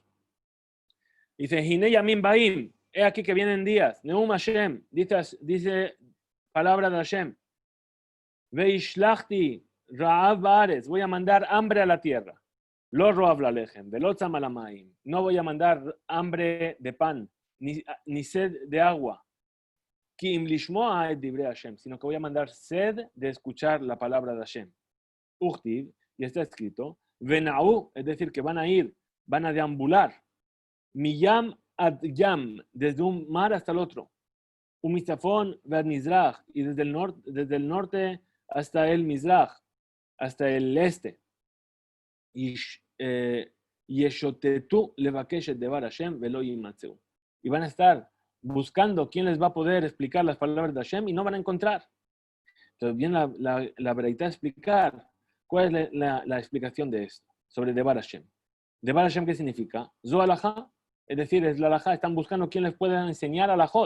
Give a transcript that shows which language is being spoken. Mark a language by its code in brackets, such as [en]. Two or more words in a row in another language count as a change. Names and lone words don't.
[es] Dice, [he] הנה ימים באים, [es] he aquí que vienen días, [he] נאום השם, [es] dice palabra de Hashem, [he] והשלחתי רעב בארץ, [es] voy a mandar hambre a la tierra. [he] לא רעב ללחם, ולא צמא למים. [es] No voy a mandar hambre de pan, ni sed de agua. [he] כי אם לשמוע את דברי השם, [es] sino que voy a mandar sed de escuchar la palabra de Hashem. Uchtiv, y está escrito, venau, es decir, que van a deambular. [he] מים עד ים, [es] desde un mar hasta el otro. [he] ומצפון ועד מזרח, [es] y desde el norte hasta el Mizrach, hasta el este. [he] ישוטטו לבקש את דבר השם ולא ימצאו. [es] Y van a estar buscando quién les va a poder explicar las palabras de Hashem y no van a encontrar. Entonces viene la verdad a explicar cuál es la explicación de esto, sobre [he] דבר השם. דבר השם, [es] ¿qué significa? [he] זו הלכה, [es] es decir, es la alajá, están buscando quién les pueda enseñar alajot.